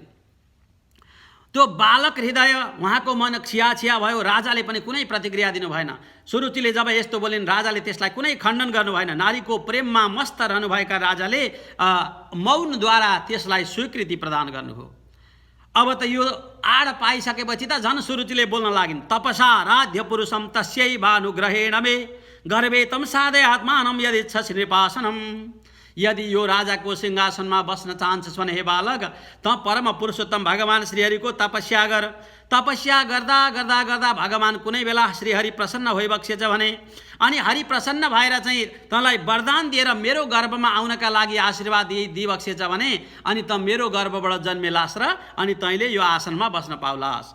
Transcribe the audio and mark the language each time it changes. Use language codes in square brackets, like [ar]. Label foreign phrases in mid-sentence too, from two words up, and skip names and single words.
[ne] त्यो बालक हृदय उहाँको मन छिया भयो। राजाले पनि कुनै प्रतिक्रिया दिनु भएन। सुरुचिले जब यस्तो बोलिन् राजाले त्यसलाई कुनै खण्डन गर्नु भएन। नारीको प्रेममा मस्त रहनुभएका राजाले मौनद्वारा त्यसलाई स्वीकृति प्रदान गर्नुभयो। अब त यो आड पाइसकेपछि त झन् सुरुचिले बोल्न लागिन्, [sa] तपसा राध्य पुरुषम तस्यै भानुग्रहेण मे गर्भे तम साधे आत्मानम यदिच्छसि नृपासनम। [ne] यदि यो राजाको सिंहासनमा बस्न चाहन्छस् भने हे बालक त परम पुरुषोत्तम भगवान श्रीहरिको तपस्या गर। तपस्या गर्दा गर्दा गर्दा भगवान कुनै बेला श्रीहरि प्रसन्न भइबक्सेछ भने अनि हरि प्रसन्न भएर चाहिँ तँलाई वरदान दिएर मेरो गर्भमा आउनका लागि आशीर्वाद दिइबक्सेछ भने अनि त मेरो गर्भबाट जन्मेलास र अनि तैँले यो आसनमा बस्न पाउलास्।